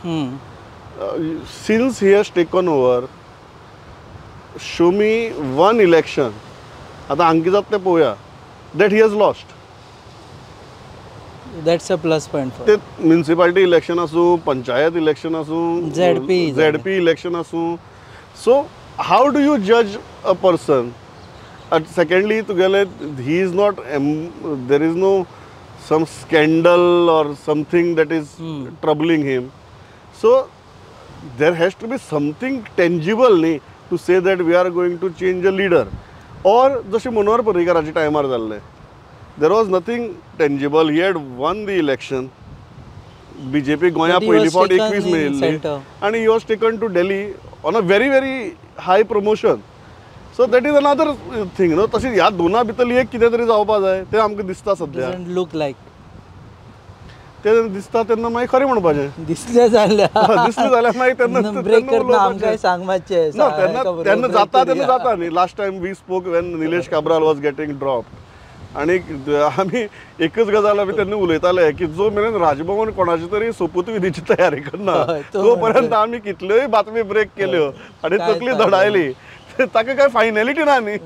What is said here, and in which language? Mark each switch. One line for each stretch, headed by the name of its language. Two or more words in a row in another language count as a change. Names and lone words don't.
English: since he has taken over, show me one election,
Konkani: आतां हांगा कितें जाता तें पळोवया,
English: that he has lost. that's a plus point
Konkani: ते
English: municipality election
Konkani: आसूं,
English: panchayat election
Konkani: आसूं,
English: ZP election
Konkani: आसूं.
English: so how do you judge a person. सेकंडली तुगेले he is not, there is no some scandal or something that is troubling him. So there has to be something tangible to say that we are going to change a leader.
Konkani: Or जशें मनोहर पर्रीकाराच्या टायमार जाल्लें,
English: there was nothing tangible. He had won the election. BJP
Konkani: गोंया पयली फावट 21 मेळिल्ली
English: and he was taken to Delhi on a very very high promotion. So that is another thing.
Konkani: तशीच ह्या दोना भितरली एक कितें तरी जावपा जाय, तें आमकां दिसता सद्या.
English: look like
Konkani: तें दिसता तेन्ना मागीर खरें म्हणपाचें. दिसलें जाल्यार मागीर तेन्ना सांग मातशें. तेन्ना जाता न्ही.
English: last time we spoke when Nilesh Cabral was getting drop
Konkani: आनी आमी एकच गजाल आमी तेन्ना उलयताले की जो मेरेन राजभवन कोणाची तरी सोपूत विधीची तयारी करना तो पर्यंत आमी कितल्योय बातमी ब्रेक केल्यो आनी तकली धडायली, ताका काय फायनॅलिटी ना न्ही.